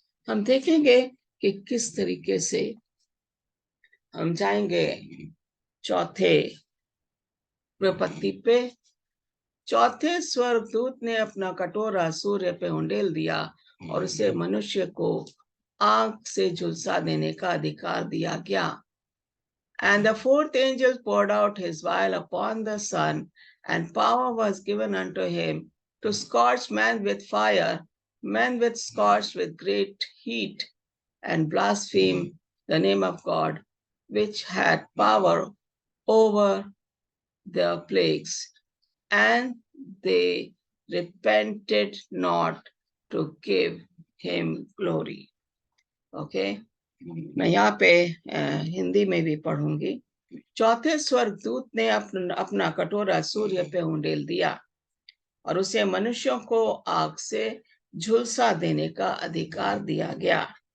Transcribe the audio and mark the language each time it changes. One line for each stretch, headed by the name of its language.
Hindi: हम देखेंगे कि किस तरीके से हम जाएंगे चौथे विपत्ति पे। चौथे स्वर्गदूत ने अपना कटोरा सूर्य पे उंडेल दिया और उसे मनुष्य को आग से झुलसा देने का अधिकार दिया गया।
English: And the fourth angel poured out his vial upon the sun, and power was given unto him to scorch men with fire, men with scorched with great heat, and blaspheme the name of God, which had power over the plagues. And they repented not to give him glory.
Hindi: Okay, मैं यहाँ पे हिंदी में भी पढ़ूंगी। चौथे स्वर्गदूत ने अपना कटोरा सूर्य पे उंडेल दिया और उसे मनुष्यों को आग से झुलसा देने का अधिकार दिया गया।